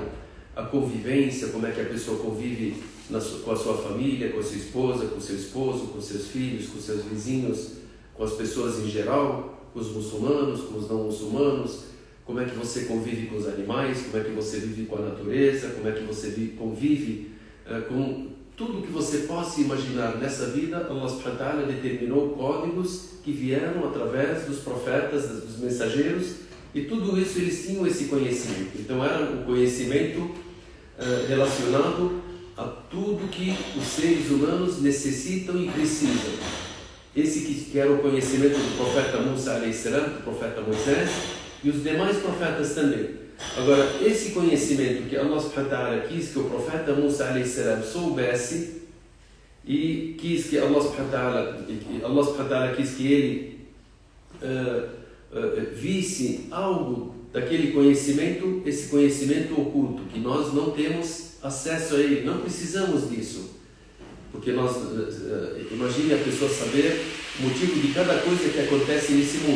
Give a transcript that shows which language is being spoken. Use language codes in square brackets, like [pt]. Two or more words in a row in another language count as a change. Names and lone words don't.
[pt] A convivência, como é que a pessoa convive com a sua família, com a sua esposa, com o seu esposo, com seus filhos, com seus vizinhos, com as pessoas em geral, com os muçulmanos, com os não muçulmanos, como é que você convive com os animais, como é que você vive com a natureza, como é que você convive com tudo que você possa imaginar nessa vida. Allah [ar] سبحانه وتعالى [pt] determinou códigos que vieram através dos profetas, dos mensageiros, e tudo isso eles tinham esse conhecimento. Então era um conhecimento relacionado a tudo que os seres humanos necessitam e precisam. Esse que era o conhecimento do profeta Musa [ar] عليه السلام, [pt] do profeta Moisés, e os demais profetas também. Agora, esse conhecimento que Allah [ar] سبحانه وتعالى [pt] quis que o profeta Musa [ar] عليه السلام [pt] soubesse, e quis que Allah [ar] سبحانه وتعالى [pt] quis que ele visse algo daquele conhecimento, esse conhecimento oculto, que nós não temos acesso a ele, não precisamos disso. Porque nós, imagine a pessoa saber o motivo de cada coisa que acontece nesse mundo.